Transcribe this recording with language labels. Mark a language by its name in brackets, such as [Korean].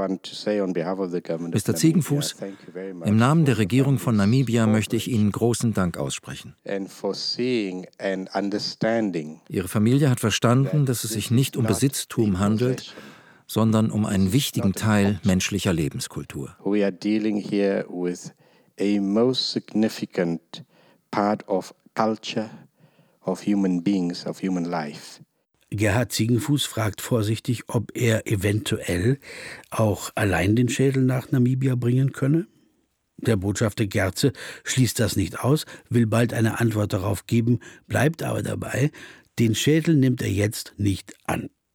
[German] Mr. Ziegenfuß, im Namen der Regierung von Namibia möchte ich Ihnen großen Dank aussprechen. Ihre Familie hat verstanden, dass es sich nicht um Besitztum handelt, sondern um einen wichtigen Teil menschlicher Lebenskultur. [English] We are dealing here with a most significant part of culture, of human beings, of human life. [German] Gerhard Ziegenfuß fragt vorsichtig, ob er eventuell auch allein den Schädel nach Namibia bringen könne. Der Botschafter Gerze schließt das nicht aus, will bald eine Antwort darauf geben, bleibt aber dabei, den Schädel nimmt er jetzt nicht an.